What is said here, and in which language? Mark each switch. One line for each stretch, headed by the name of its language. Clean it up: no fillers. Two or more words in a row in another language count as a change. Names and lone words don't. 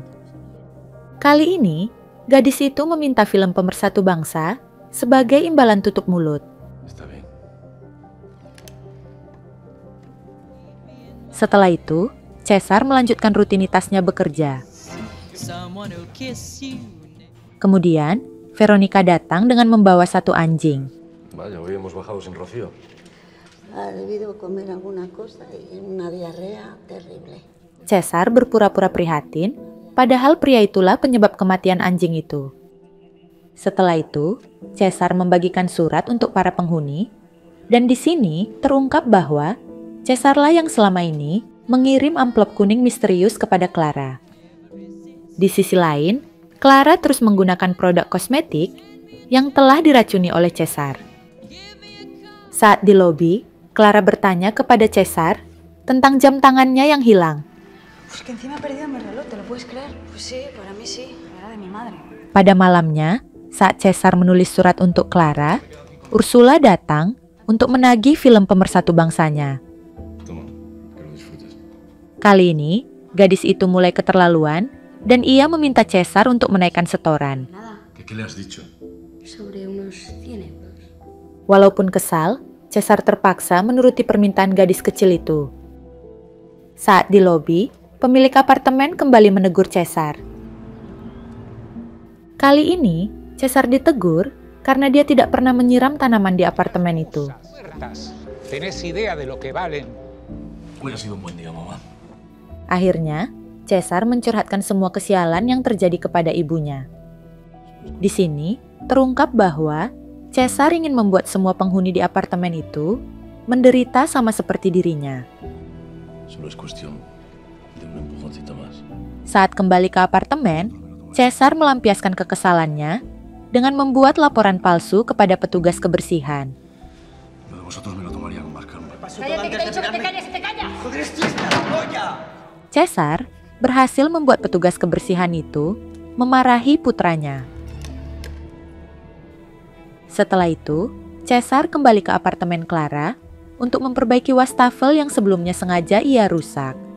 Indonesian: Kali ini, gadis itu meminta film Pemersatu Bangsa sebagai imbalan tutup mulut. Setelah itu, Cesar melanjutkan rutinitasnya bekerja. Kemudian, Veronica datang dengan membawa satu anjing.
Spanish: Vaya, hoy hemos bajado sin Rocío. Ha debido comer alguna cosa y una diarrea terrible.
Indonesian: Caesar berpura-pura prihatin, padahal pria itulah penyebab kematian anjing itu. Setelah itu, Caesar membagikan surat untuk para penghuni, dan di sini terungkap bahwa Caesarlah yang selama ini mengirim amplop kuning misterius kepada Clara. Di sisi lain, Clara terus menggunakan produk kosmetik yang telah diracuni oleh Caesar. Saat di lobi, Clara bertanya kepada Caesar tentang jam tangannya yang hilang.
Spanish: Pues que encima he perdido mi reloj, ¿te lo puedes creer? Pues sí, para mí sí, era de mi madre.
Indonesian: Pada malamnya, saat Caesar menulis surat untuk Clara, Ursula datang untuk menagih film pemersatu bangsanya.
Spanish: Toma, que lo disfrutes.
Indonesian: Kali ini, gadis itu mulai keterlaluan dan ia meminta Caesar untuk menaikkan setoran.
Spanish: Nada, ¿Qué le has dicho? sobre unos 100 euros.
Indonesian: Walaupun kesal, Caesar terpaksa menuruti permintaan gadis kecil itu. Saat di lobi, pemilik apartemen kembali menegur Caesar. Kali ini, Caesar ditegur karena dia tidak pernah menyiram tanaman di apartemen itu.
Spanish: ¿Tenés idea de lo que valen? Hoy ha sido un buen día, mamá.
Indonesian: Akhirnya, Caesar mencurhatkan semua kesialan yang terjadi kepada ibunya. Di sini, terungkap bahwa Caesar ingin membuat semua penghuni di apartemen itu menderita sama seperti dirinya.
Spanish: Solo es cuestión de un empujoncito más.
Indonesian: Saat kembali ke apartemen, Caesar melampiaskan kekesalannya dengan membuat laporan palsu kepada petugas kebersihan.
Spanish: Lo de vosotros me lo tomaría con más calma. ¡Cállate, que te he dicho que te calles, te callas!
Indonesian: Caesar berhasil membuat petugas kebersihan itu memarahi putranya. Setelah itu, Caesar kembali ke apartemen Clara untuk memperbaiki wastafel yang sebelumnya sengaja ia rusak.